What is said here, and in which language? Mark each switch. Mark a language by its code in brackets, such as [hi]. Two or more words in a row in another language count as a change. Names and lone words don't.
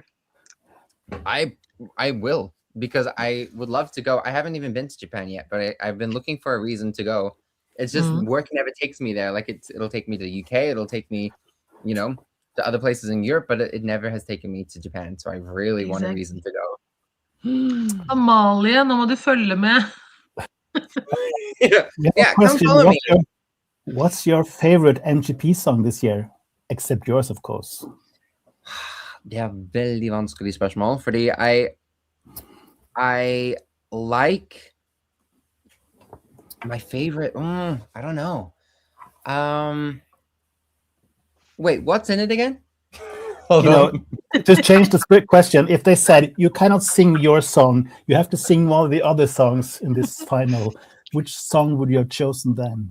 [en] I will, because I would love to go. I haven't even been to Japan yet, but I've been looking for a reason to go. It's just work never takes me there. Like it'll take me to the UK, it'll take me, you know, to other places in Europe, but it never has taken me to Japan. So I really want a reason to go. [no] Amalie, nå må du følge med. [en] Yeah, come follow me. What's your favorite MGP song this year? Except yours, of course. [no] Det er veldig vanskelig spørsmål, fordi [en] I like my favorite. I don't know. Wait, what's in it again? To change the question, if they said you cannot sing your song, you have to sing one of the other songs in this final, which song would you have chosen then?